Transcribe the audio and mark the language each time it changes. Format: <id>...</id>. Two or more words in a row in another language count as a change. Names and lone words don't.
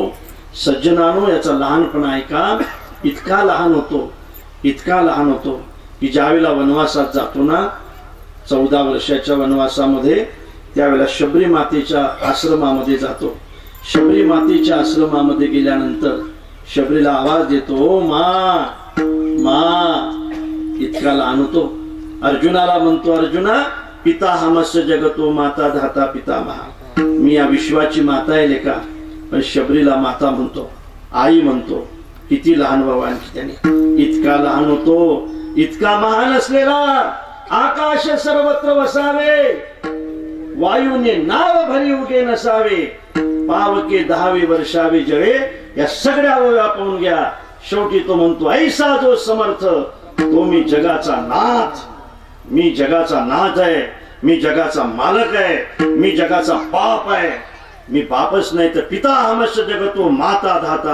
<mr>सज्जनानो, याचा लहानपणा ऐका. इतका लहान होतो, इतका लहान होतो की ज्यावेळेला वनवासात जातो ना, 14 वर्षाच्या वनवासामध्ये, त्यावेळेला शबरी मातेच्या आश्रमामध्ये जातो. शबरी मातेच्या आश्रमामध्ये गेल्यानंतर शबरीला आवाज देतो, मा मा. इतका लहान होतो. अर्जुनाला म्हणतो, अर्जुना</mr> <sa>पिता हमस्य जगतो माता धाता पितामहा.</sa> <mr>मी या विश्वाची माता आहे लेका. पण शबरीला माता म्हणतो, आई म्हणतो. किती लहान बाबा आणखी त्याने. इतका लहान होतो, इतका महान असलेला. आकाश सर्वत्र वसावे, वायूने नाव भरी उगे नसावे. पावके 10वे वर्षावे जळे, या सगळ्या व्यापून घ्या. शेवटी तो म्हणतो, ऐसा जो समर्थ, तो मी जगाचा नाथ. मी जगाचा नाथ आहे, मी जगाचा मालक आहे, मी जगाचा बाप आहे. मी बापच नाही तर</mr> <sa>पिता हमस्य जगतो माता धाता.</sa>